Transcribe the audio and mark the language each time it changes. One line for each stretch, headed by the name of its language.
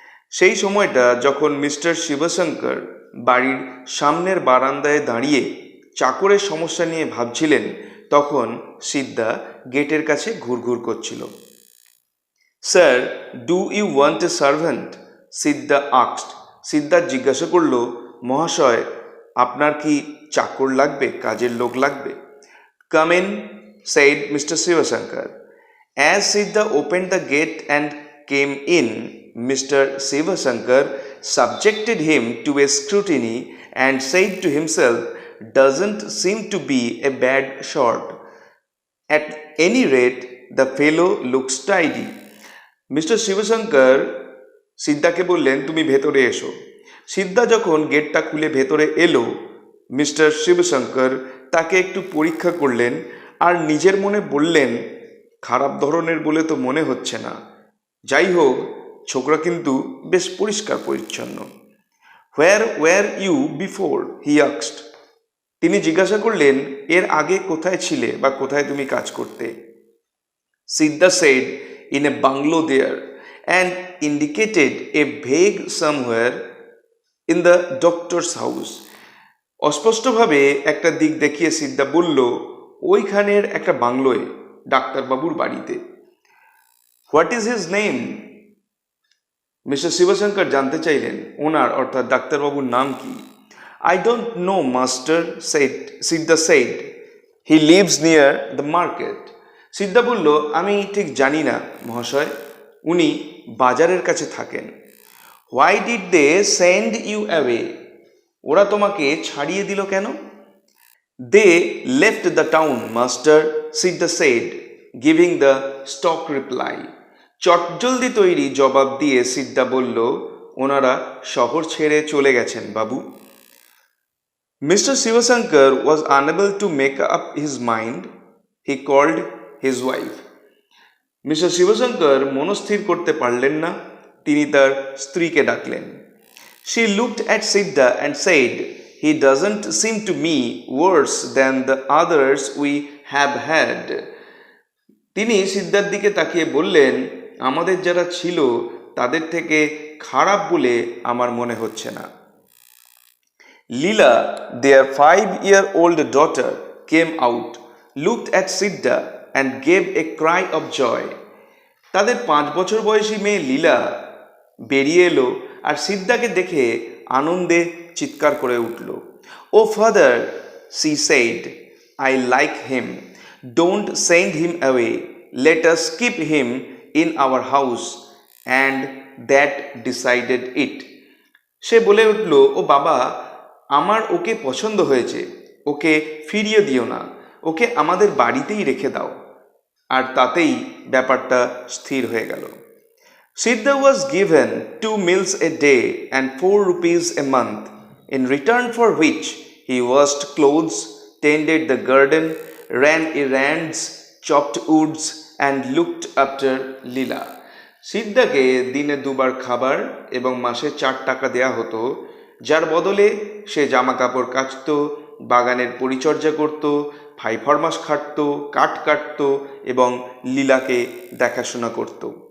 Bangla: সেই সময়টা যখন মিস্টার শিবশঙ্কর বাড়ির সামনের বারান্দায় দাঁড়িয়ে চাকরের সমস্যা নিয়ে ভাবছিলেন তখন সিদ্ধা গেটের কাছে ঘুরঘুর করছিল।
English: Sir, do you want a servant? Siddha asked.
Bangla: সিদ্ধা জিজ্ঞাসা করল, মহাশয় আপনার কি চাকর লাগবে, কাজের লোক লাগবে?
English: Come in, said Mr. Shivashankar. As Siddha opened the gate and came in, Mr. Shivashankar subjected him to a scrutiny and said to himself, doesn't seem to be a bad sort. At any rate, the fellow looks tidy.
Bangla: Mister Shibshankar সিদ্ধাকে বললেন, তুমি ভেতরে এসো। সিদ্ধা যখন গেটটা খুলে ভেতরে এলো, mister Shibshankar তাকে একটু পরীক্ষা করলেন আর নিজের মনে বললেন, খারাপ ধরনের বলে তো মনে হচ্ছে না, যাই হোক ছোকরা কিন্তু বেশ পরিষ্কার পরিচ্ছন্ন।
English: Where were you before, he asked.
Bangla: তিনি জিজ্ঞাসা করলেন, এর আগে কোথায় ছিলে বা কোথায় তুমি কাজ করতে?
English: Siddha said, in a bungalow there, and indicated a vague somewhere in the doctor's house।
Bangla: অস্পষ্টভাবে একটা দিক দেখিয়ে সিদ্ধা বলল, ওইখানের একটা বাংলোয়, ডাক্তারবাবুর বাড়িতে।
English: What is his name?
Bangla: Mister Shibshankar জানতে চাইলেন ওনার অর্থাৎ ডাক্তারবাবুর নাম কি।
English: I don't know, master, Siddha said. He lives near the market.
Bangla: সিদ্ধা বলল, আমি ঠিক জানি না মহাশয়, উনি বাজারের কাছে থাকেন।
English: Why did they send you away?
Bangla: ওরা তোমাকে ছাড়িয়ে দিল কেন?
English: They left the town, master, Siddha said, giving the stock reply.
Bangla: চটজলদি তৈরি জবাব দিয়ে সিদ্ধা বলল, ওনারা শহর ছেড়ে চলে গেছেন বাবু।
English: Mr. Sivasankar was unable to make up his mind. He called his wife.
Bangla: Mister Shibshankar মনস্থির করতে পারলেন না, তিনি তার স্ত্রীকে ডাকলেন।
English: She looked at Siddha and said, he doesn't seem to me worse than the others we have had.
Bangla: তিনি সিদ্ধার দিকে তাকিয়ে বললেন, আমাদের যারা ছিল তাদের থেকে খারাপ বলে আমার মনে হচ্ছে না।
English: Leela, their 5-year-old daughter, came out, looked at Siddha and gave a cry of joy.
Bangla: তাদের 5 বছর বয়সী মেয়ে লীলা বেরিয়ে এলো আর সিদ্ধাকে দেখে আনন্দে চিৎকার করে উঠল।
English: Oh father, she said, I like him. Don't send him away. Let us keep him in our house. And that decided it.
Bangla: সে বলে উঠল, ও বাবা, আমার ওকে পছন্দ হয়েছে, ওকে ফিরিয়ে দিও না, ওকে আমাদের বাড়িতেই রেখে দাও। আর তাতেই ব্যাপারটা স্থির হয়ে গেল।
English: Siddha was given 2 meals a day and 4 rupees a month, in return for which he washed clothes, tended the garden, ran errands, chopped woods and looked after Leela.
Bangla: সিদ্ধাকে দিনে 2 বার খাবার এবং মাসে 4 টাকা দেয়া হতো, যার বদলে সে জামা কাপড় কাচত, বাগানের পরিচর্যা করত, ফাই ফরমাস খাটত, কাঠ কাটত এবং লীলাকে দেখাশোনা করত।